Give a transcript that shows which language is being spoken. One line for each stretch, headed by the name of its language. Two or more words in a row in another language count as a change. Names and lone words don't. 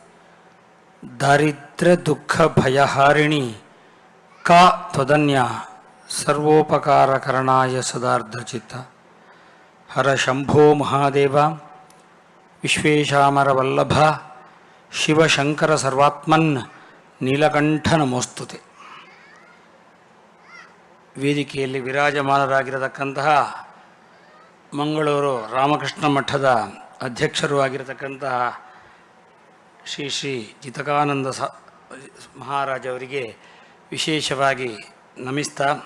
Sanskrit: दारिद्र्यदुःखभयहारिणी का त्वदन्या सर्वोपकारकरणाय सदार्धचित्त हर शंभो महादेव विश्वेशामरवल्लभ शिवशंकर सर्वात्मन् ನೀಲಕಂಠ ನಮೋಸ್ತುತೆ.
Kannada: ವೇದಿಕೆಯಲ್ಲಿ ವಿರಾಜಮಾನರಾಗಿರತಕ್ಕಂತಹ ಮಂಗಳೂರು ರಾಮಕೃಷ್ಣ ಮಠದ ಅಧ್ಯಕ್ಷರೂ ಆಗಿರತಕ್ಕಂತಹ ಶ್ರೀ ಶ್ರೀ ಜಿತಕಾನಂದ ಮಹಾರಾಜವರಿಗೆ ವಿಶೇಷವಾಗಿ ನಮಿಸ್ತಾ,